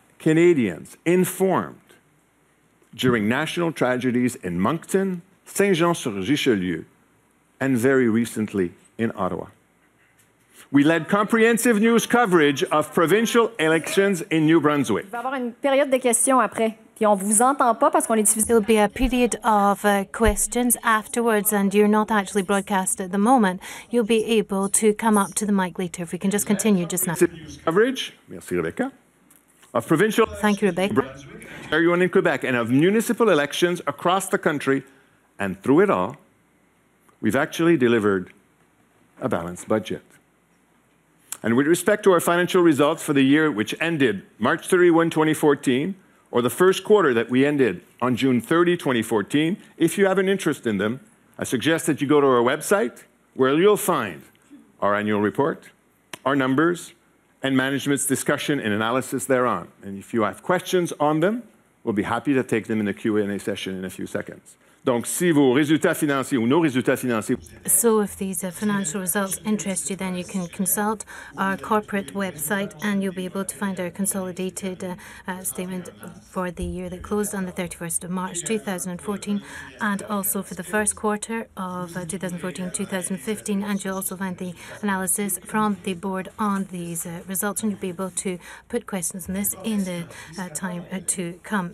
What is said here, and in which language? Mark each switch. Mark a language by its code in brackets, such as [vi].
[en] Canadians informed during national tragedies in Moncton, Saint-Jean-sur-Richelieu, and very recently in Ottawa. We led comprehensive news coverage of provincial elections in New Brunswick. [fr] Il va y avoir une période de questions après. Puis on vous entend pas parce qu'on est diffusé. [en] There'll be a period of questions afterwards, and you're not actually broadcast at the moment. You'll be able to come up to the mic later. If we can just continue just now. Coverage, [fr] merci Rebecca, [en] of provincial Thank you, Rebecca. Ontario and in Quebec, and of municipal elections across the country. And through it all, we've actually delivered a balanced budget. And with respect to our financial results for the year which ended March 31, 2014, or the first quarter that we ended on June 30, 2014, if you have an interest in them, I suggest that you go to our website where you'll find our annual report, our numbers, and management's discussion and analysis thereon. And if you have questions on them, we'll be happy to take them in the Q&A session in a few seconds. [fr] Donc, si vos résultats financiers ou nos résultats financiers... [en] So if these financial results interest you, then you can consult our corporate website and you'll be able to find our consolidated statement for the year that closed on the 31st of March 2014 and also for the first quarter of 2014-2015, and you'll also find the analysis from the board on these results, and you'll be able to put questions on this in the time to come.